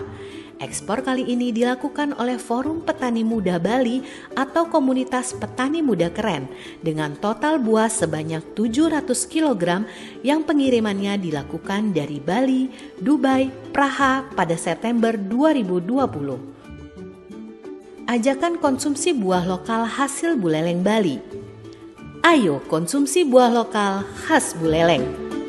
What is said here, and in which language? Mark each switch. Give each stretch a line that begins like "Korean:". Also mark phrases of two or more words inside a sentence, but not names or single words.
Indonesian: Ekspor kali ini dilakukan oleh Forum Petani Muda Bali atau Komunitas Petani Muda Keren dengan total buah sebanyak 700 kg yang pengirimannya dilakukan dari Bali, Dubai, Praha pada September 2020. Ajakan konsumsi buah lokal hasil Buleleng Bali. Ayo konsumsi buah lokal khas Buleleng.